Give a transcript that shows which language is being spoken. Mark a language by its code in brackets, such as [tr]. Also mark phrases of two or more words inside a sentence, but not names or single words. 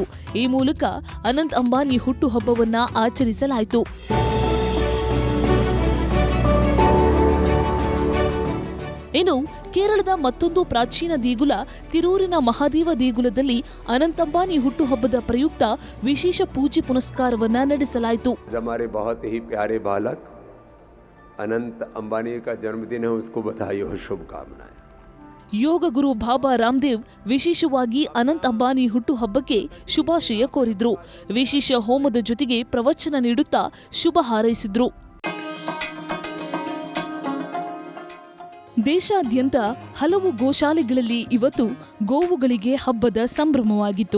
[kn] ಈ ಮೂಲಕ ಅನಂತ್ ಅಂಬಾನಿ ಹುಟ್ಟುಹಬ್ಬವನ್ನ ಆಚರಿಸಲಾಯಿತು. ಇನ್ನು ಕೇರಳದ ಮತ್ತೊಂದು ಪ್ರಾಚೀನ ದೇಗುಲ ತಿರೂರಿನ ಮಹಾದೇವ ದೇಗುಲದಲ್ಲಿ ಅನಂತ್ ಅಂಬಾನಿ ಹುಟ್ಟುಹಬ್ಬದ ಪ್ರಯುಕ್ತ ವಿಶೇಷ ಪೂಜೆ ಪುನಸ್ಕಾರವನ್ನ ನಡೆಸಲಾಯಿತು. [hi] हमारे बहुत ही प्यारे बालक अनंत अंबानी का जन्मदिन है, उसको बधाई और शुभकामनाएं. [kn] ಯೋಗ ಗುರು ಬಾಬಾ ರಾಮದೇವ್ ವಿಶೇಷವಾಗಿ ಅನಂತ್ ಅಂಬಾನಿ ಹುಟ್ಟುಹಬ್ಬಕ್ಕೆ ಶುಭಾಶಯ ಕೋರಿದ್ರು. ವಿಶೇಷ ಹೋಮದ ಜೊತೆಗೆ ಪ್ರವಚನ ನೀಡುತ್ತಾ ಶುಭ ಹಾರೈಸಿದ್ರು. ದೇಶಾದ್ಯಂತ ಹಲವು ಗೋಶಾಲೆಗಳಲ್ಲಿ ಇವತ್ತು ಗೋವುಗಳಿಗೆ ಹಬ್ಬದ ಸಂಭ್ರಮವಾಗಿತ್ತು.